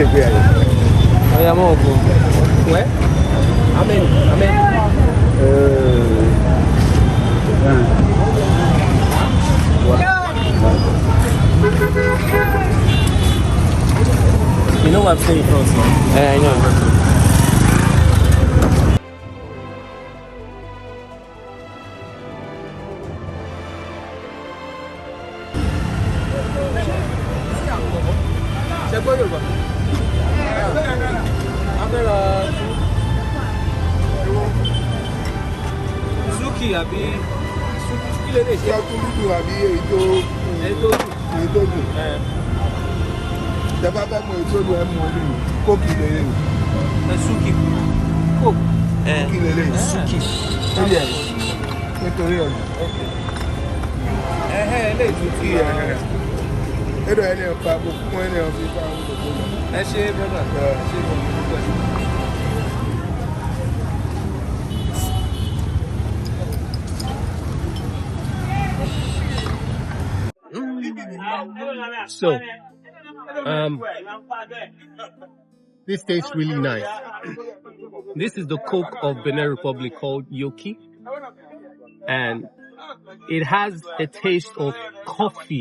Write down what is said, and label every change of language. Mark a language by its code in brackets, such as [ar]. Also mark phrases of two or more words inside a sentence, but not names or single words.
[en] Oh yeah, I'm okay. Where? Amen. You know what I'm saying, France? Yeah, I know. [fr] C'est quoi le bas? [yo] Suki abi Suki le Ṣé akúndùdù àbí èyí tó dùn? Tẹ bá fẹ́ mọ èyí tó dùn ẹ mọ ní kókì lélẹ̀. Suki Coke. Kókì lélẹ̀. Suki. Nítorí ẹ̀. Lè tún Kí ẹ̀rọ ẹni ọ̀pá gbogbo fún ẹni ọ̀fi fáwọn gbogbo lọ. ẹ ṣe brother. Ṣe gbogbo ẹ. [en] So, this tastes really nice. This is the Coke of Benin Republic called Yoki, and it has a taste of coffee.